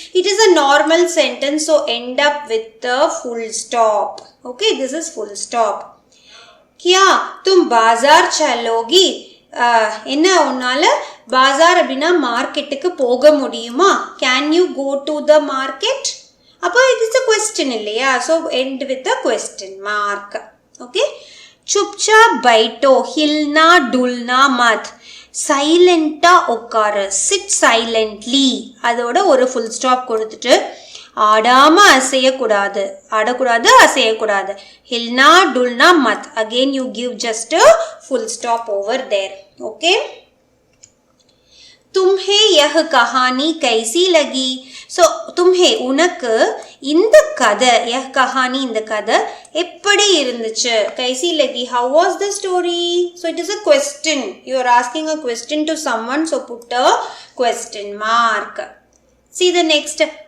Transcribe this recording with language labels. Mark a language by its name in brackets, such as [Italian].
[English] It is a normal sentence, so end up with a full stop. Okay, this is full stop. [Hindi] கியா தும் பாசார் சலோகி, [Tamil] என்ன உன்னால பாசார் அப்படின்னா மார்க்கெட்டுக்கு போக முடியுமா? [English] Can you go to the market? அப்போ it is a question இல்லையா? so end with a question mark. [Hindi] okay, चुपचाप बैठो, हिलना डुलना मत, [Tamil] சைலண்டா உட்காரு, [English] sit silently. [Tamil] அதோட ஒரு ஃபுல் ஸ்டாப் கொடுத்துட்டு ஆடாம அசையக்கூடாது, ஆடக்கூடாது அசையக்கூடாது. [Hindi] ஹில்னா டுல்னா மத், [English] Again you give just a full stop over there. [Hindi] okay, तुम्हे यह कहानी कैसी लगी? [Tamil] ஸோ தும்ஹே உனக்கு இந்த கதை, [Hindi] யஹ் கஹானி [Tamil] இந்த கதை எப்படி இருந்துச்சு? [Hindi] கைசி லகி, [English] How was the story? So it is a question. You are asking a question to someone, so put a question mark. See the next.